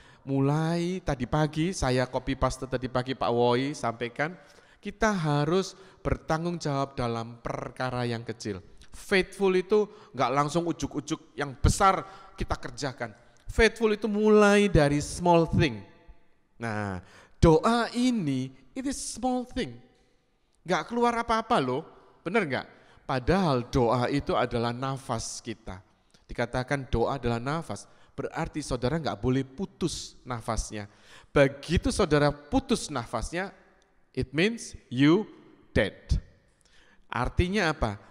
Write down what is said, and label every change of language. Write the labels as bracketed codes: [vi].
[id] Mulai tadi pagi, saya copy paste tadi pagi Pak Woi sampaikan, kita harus bertanggung jawab dalam perkara yang kecil. Faithful itu enggak langsung ujuk-ujuk yang besar kita kerjakan. Faithful itu mulai dari [en] small thing. Nah, [id] doa ini, [en] it is small thing. [id] Enggak keluar apa-apa loh, benar enggak? Padahal doa itu adalah nafas kita. Dikatakan doa adalah nafas, berarti saudara enggak boleh putus nafasnya. Begitu saudara putus nafasnya, [en] it means you dead. [id] Artinya apa?